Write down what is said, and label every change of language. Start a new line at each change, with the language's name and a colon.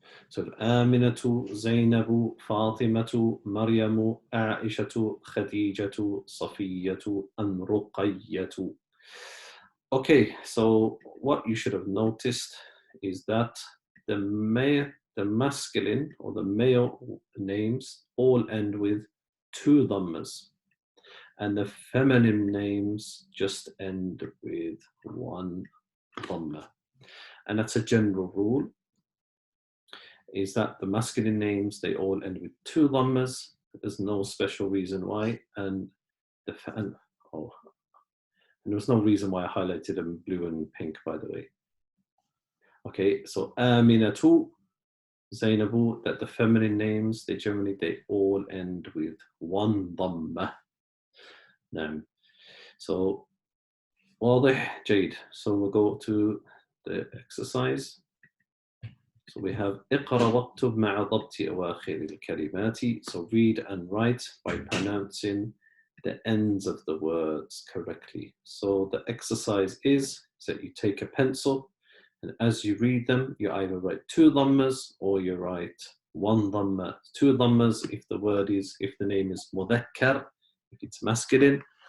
Arabic: So آمنة زينب فاطمة مريم عائشة خديجة صفية رقية.
English: Okay, so what you should have noticed is that the masculine or the male names all end with 2 dhammas, and the feminine names just end with 1 dhamma. And that's a general rule, is that the masculine names, they all end with 2 dhammas. There's no special reason why. And there was no reason why I highlighted them blue and pink, by the way. Okay, so Aminatu, Zainabu, that the feminine names, they all end with 1 dhamma. Now, so واضح جيد. So we'll go to the exercise.
Arabic: So we have اقرأ واكتب مع ضبط أواخر الكلمات.
English: So read and write by pronouncing the ends of the words correctly. So the exercise is that you take a pencil, and as you read them, you either write 2 dhammas or you write 1 dhamma. 2 dhammas if the name is mudhakkar, if it's masculine.